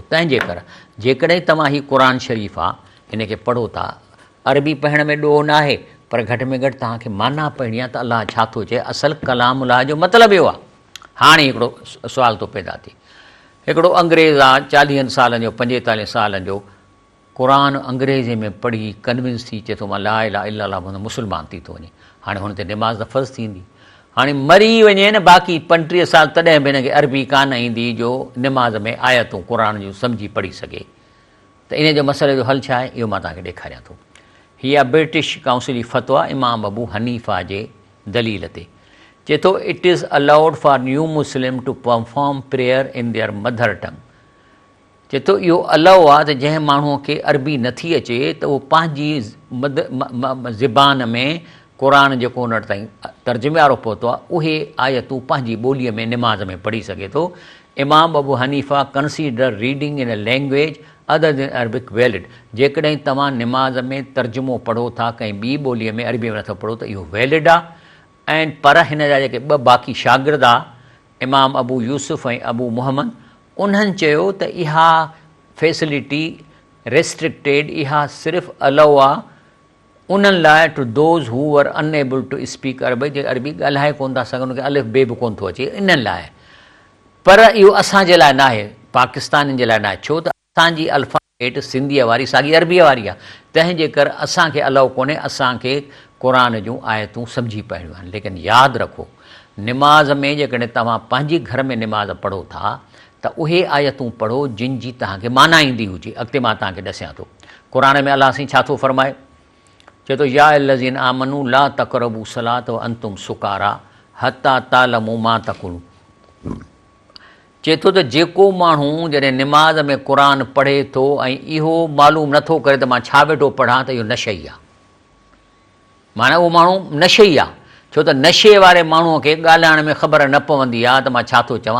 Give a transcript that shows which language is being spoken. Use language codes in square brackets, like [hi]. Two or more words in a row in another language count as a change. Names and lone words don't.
[sd] तंहिंजे करे जेकॾहिं तव्हां हीउ क़ुर शरीफ़ आहे हिन खे पढ़ो था, अरबी पढ़ण में ॾोह न आहे, पर घटि में घटि तव्हांखे माना पढ़णी आहे त अलाह छा थो चए। असल कलामुल्लाह जो मतिलबु इहो आहे। हाणे हिकिड़ो सुवाल थो पैदा थिए, हिकिड़ो अंग्रेज़ आहे 40 सालनि जो, 45 सालनि जो, क़ुर अंग्रेज़ी में पढ़ी कन्विंस थी चए थो मां [ar] لا إله إلا الله [sd] मुस्लमान थी थो वञे। हाणे हुन ते निमाज़ फ़र्ज़ थींदी, हाणे मरी वञे न बाक़ी 35 साल, तॾहिं बि हिनखे अरबी कान ईंदी जो निमाज़ में आयतूं क़ुर जूं सम्झी पढ़ी सघे। त इन जो मसइले जो हल छा आहे, इहो मां तव्हांखे ॾेखारियां थो। हीअ ब्रिटिश काउंसिल फ़तवा इमाम अबू हनीफ़ा जे दलील ते चए थो, [en] it is allowed for new Muslim to perform prayer in their mother tongue. [sd] चए थो इहो अलाउ आहे त जंहिं माण्हूअ खे अरबी नथी अचे त उहो पंहिंजी ज़बान में क़ुर जेको हुन ताईं तर्जुमे वारो पहुतो आहे उहे आयतूं पंहिंजी ॿोलीअ में निमाज़ में पढ़ी सघे थो। [en] इमाम अबू हनीफ़ा consider reading in a language other than Arabic valid. [sd] जेकॾहिं तव्हां निमाज़ में तर्जुमो पढ़ो था कंहिं ॿी ॿोलीअ में, अरबीअ में नथा पढ़ो, त इहो वैलिड आहे। ऐं पर हिन जा जेके ॿ बाक़ी शागिर्द आहे, इमाम अबू यूसुफ़ ऐं अबू मुहम्मद, उन्हनि चयो त इहा [en] facility restricted, [sd] इहा सिर्फ़ु अलाउ आहे उन्हनि लाइ [en] to those who were unable to speak Arabic, [sd] जे अरबी ॻाल्हाए कोन था सघनि, उनखे अलिफ बे बि कोन थो अचे, इन्हनि लाइ। पर इहो असांजे लाइ न आहे, पाकिस्तानियुनि जे लाइ न आहे, छो त असांजी अल्फाबेट सिंधीअ वारी साॻी अरबीअ वारी आहे। तंहिंजे करे असांखे अलाउ कोन्हे, असांखे क़ुर जूं आयतूं सम्झी पवणियूं आहिनि। लेकिन यादि रखो, निमाज़ में जेकॾहिं तव्हां पंहिंजे घर में निमाज़ पढ़ो था त उहे आयतूं पढ़ो जिन जी तव्हांखे माना ईंदी हुजे। अॻिते मां तव्हांखे ॾसियां थो, क़ुर में अलाह साईं छा थो फरमाए, चए थो [ar] يا الذين آمنوا لا تقربوا الصلاة وأنتم سكارى حتى تعلموا ما تقولون. [sd] चए थो त जेको माण्हू जॾहिं निमाज़ में क़ुर पढ़े थो ऐं इहो मालूम नथो करे त मां छा वेठो पढ़ां, त इहो नशई आहे। माना उहो माण्हू नशई आहे, छो त नशे वारे माण्हूअ खे ॻाल्हाइण में ख़बर न पवंदी आहे त मां छा थो चवां।